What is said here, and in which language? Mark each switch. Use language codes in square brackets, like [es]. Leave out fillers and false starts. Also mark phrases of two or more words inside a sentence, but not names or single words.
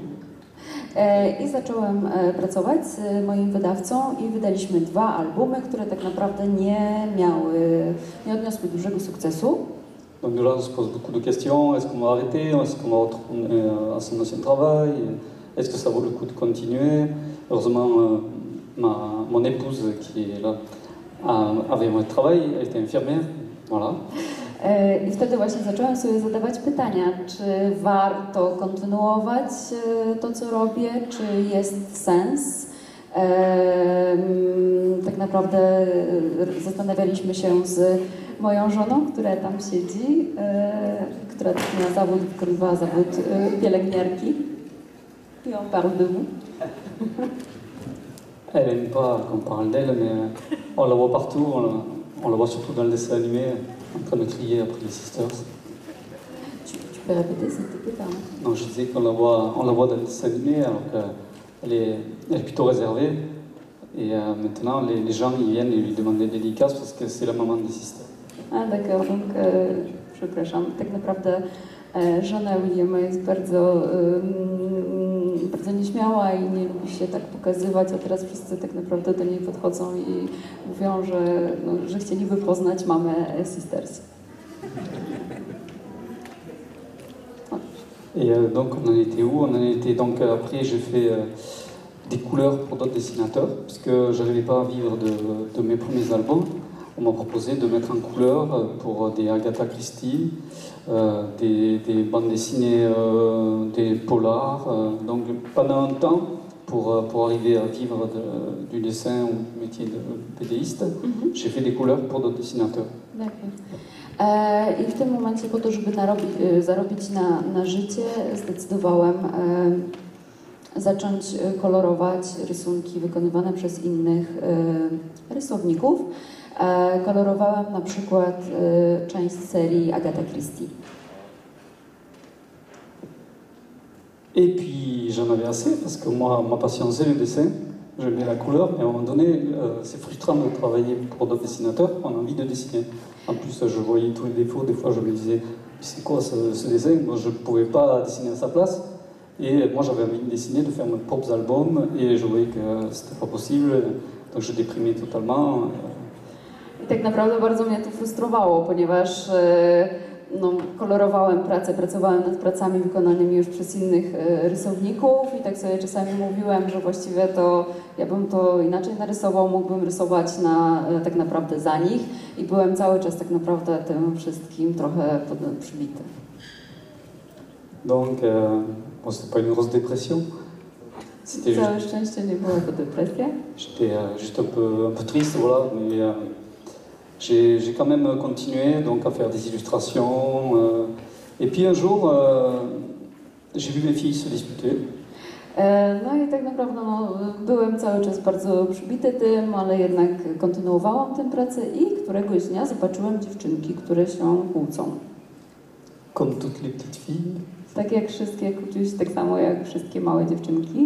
[pl] I zacząłem pracować z moim wydawcą i wydaliśmy 2 albumy, które tak naprawdę nie odniosły dużego sukcesu. [fr] Donc de là, on se pose beaucoup de questions. Est-ce qu'on va arrêter? Est-ce qu'on va retourner à son ancien travail? Est-ce que ça vaut le coup de continuer? Heureusement, mon épouse qui est là avait un travail, elle était infirmière. Voilà. [pl] I wtedy właśnie zacząłem sobie zadawać pytania, czy warto kontynuować to, co robię, czy jest sens. Tak naprawdę zastanawialiśmy się z moją żoną, która tam siedzi, która wykonywała zawód pielęgniarki. [fr] I on parle de vous. Elle n'aime pas qu'on parle d'elle, mais on la voit partout, on la voit surtout dans le dessin animé, en train de crier après les sisters. Tu peux répéter, s'il te plaît, pardon? Non, je disais qu'on la voit dans le dessin animé, alors qu'elle est plutôt réservée. Et maintenant, les gens ils viennent lui demander des dédicaces parce que c'est la maman des sisters. Ah, d'accord, donc [pl] przepraszam, tak naprawdę żona Williama jest bardzo nieśmiała i nie lubi się tak pokazywać, a teraz wszyscy tak naprawdę do niej podchodzą i mówią, że chcieliby poznać mamę Sisters. [fr] Et donc on en était où? On en était donc après j'ai fait des couleurs pour d'autres dessinateurs parce que je n'arrivais pas à vivre de mes premiers albums. On m'a proposé de mettre en couleur pour des Agatha Christie, des bandes dessinées, des polars. Donc pendant un temps, pour arriver à vivre du dessin ou du métier de BDiste, j'ai fait des couleurs pour d'autres dessinateurs. [pl] I w tym momencie po to, żeby zarobić na życie, zdecydowałem zacząć kolorować rysunki wykonywane przez innych rysowników. Kolorowałam na przykład część serii Agatha Christie. [fr] Et puis j'en avais assez parce que moi, ma passion c'est le dessin, j'aimais la couleur, mais à un moment donné, c'est frustrant de travailler pour d'autres dessinateurs, on a envie de dessiner. En plus, je voyais tous les défauts, des fois je me disais, c'est quoi ce dessin? Moi je ne pouvais pas dessiner à sa place, et moi j'avais envie de dessiner, de faire mes propres albums, et je voyais que c'était pas possible, donc je déprimais totalement. [pl] I tak naprawdę bardzo mnie to frustrowało, ponieważ no, kolorowałem pracę, pracowałem nad pracami wykonanymi już przez innych rysowników i tak sobie czasami mówiłem, że właściwie to ja bym to inaczej narysował, mógłbym rysować tak naprawdę za nich i byłem cały czas tak naprawdę tym wszystkim trochę przybity. [fr] Donc, bon, c'était pas une grosse dépression. [pl] Całe szczęście nie była to depresja. [fr] J'étais juste un peu triste, voilà, mais j'ai quand même continué donc, à faire des illustrations. Et puis un jour, j'ai vu mes filles se disputer. [pl] No i tak naprawdę no, byłem cały czas bardzo przybity tym, ale jednak kontynuowałam tę pracę i któregoś dnia zobaczyłem dziewczynki, które się kłócą. [fr] Comme toutes les petites filles. [pl] Tak jak wszystkie kłóciły się, tak samo jak wszystkie małe dziewczynki.